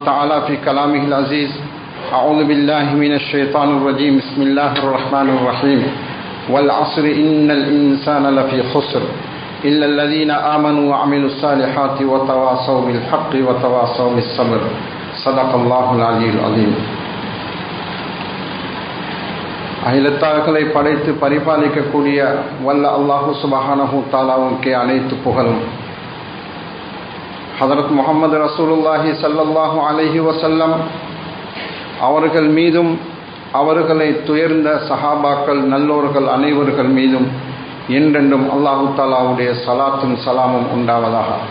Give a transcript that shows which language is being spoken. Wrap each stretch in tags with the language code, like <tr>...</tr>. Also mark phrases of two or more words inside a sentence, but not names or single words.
<ar>تعالى في كلامه العزيز أعوذ بالله من الشيطان الرجيم بسم الله الرحمن الرحيم والعصر إن الإنسان لفي خسر إلا الذين آمنوا وعملوا الصالحات وتواصوا بالحق وتواصوا بالصبر صدق الله العلي العظيم.</ar> <ta>அகிலத்தார்களை படைத்து பரிபாலிக்கக்கூடிய வல்ல</ta> <ar>الله سبحانه</ar> <ta>தஆலாவுக்கே அனைத்து புகழும். ஹதரத் முஹம்மது</ta> <ar>رسول الله صلى الله عليه وسلم</ar> <ta>அவர்கள் மீதும் அவர்களை துயர்ந்த சஹாபாக்கள் நல்லோர்கள் அனைவர்கள் மீதும் என்றென்றும் அல்லாஹு தஆலாவுடைய ஸலாத்தும் ஸலாமும் உண்டாவதாக.</ta>